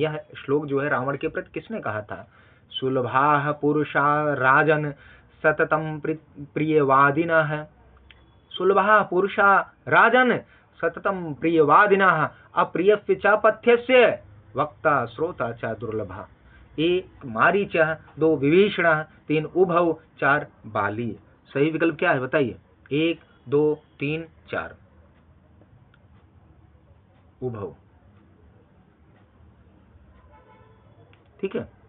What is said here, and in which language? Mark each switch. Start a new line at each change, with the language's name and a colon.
Hindi: यह श्लोक जो है रावण के प्रति किसने कहा था?
Sanskrit: सुलभाः पुरुषा राजन सततं प्रियवादिनः, सुलभाः पुरुषा राजन सततं प्रियवादिनः अप्रियस्य च पथ्यस्य वक्ता श्रोता च दुर्लभः। 1 मारीचः, 2 विभीषणः, 3 उभौ, 4 बाली।
Hindi: सही विकल्प क्या है बताइए? 1, 2, 3, 4 उभौ। ठीक है।